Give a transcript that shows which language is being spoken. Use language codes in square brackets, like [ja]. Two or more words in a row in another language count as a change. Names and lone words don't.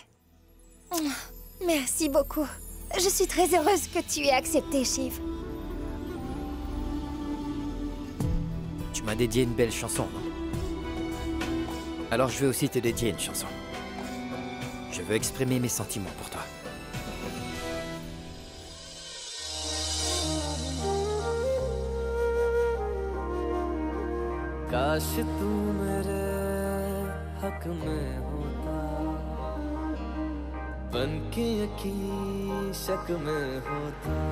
[fr] Merci beaucoup. Je suis très heureuse que tu aies accepté, Shiv. Tu m'as dédié une belle chanson, non? Alors je vais aussi te dédier une chanson. Je veux exprimer mes sentiments pour toi. [hi] काश तू मेरे हक में होता बनके यकीन शक में होता